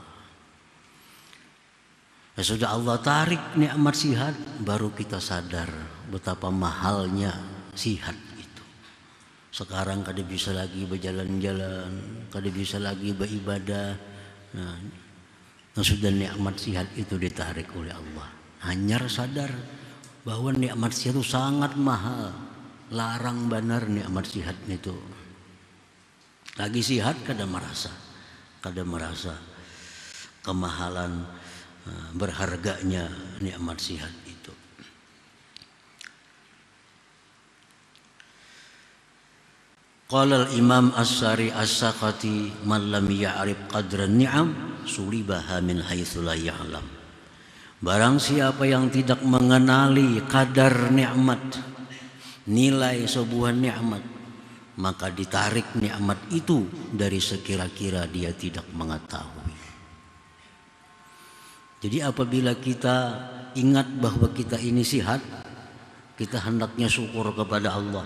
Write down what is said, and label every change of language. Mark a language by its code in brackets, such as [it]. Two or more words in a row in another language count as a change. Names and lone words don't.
[id] Ya, sudah Allah tarik nikmat sihat, baru kita sadar betapa mahalnya sihat itu. Sekarang kadang bisa lagi berjalan-jalan, kadang bisa lagi beribadah. Nah, sudah nikmat sihat itu ditarik oleh Allah. [bjn] Hanyar sadar bahwa nikmat sihat itu sangat mahal. Larang benar nikmat sihat itu. Lagi sihat kada merasa kemahalan berharganya nikmat sihat itu. [ar] قال الإمام السري السقطي من لم يعرف قدر النعم سلبها من حيث لا يعلم. [id] Barang siapa yang tidak mengenali kadar nikmat, nilai sebuah nikmat, maka ditarik nikmat itu dari sekira-kira dia tidak mengetahui. Jadi apabila kita ingat bahwa kita ini sihat, kita hendaknya syukur kepada Allah.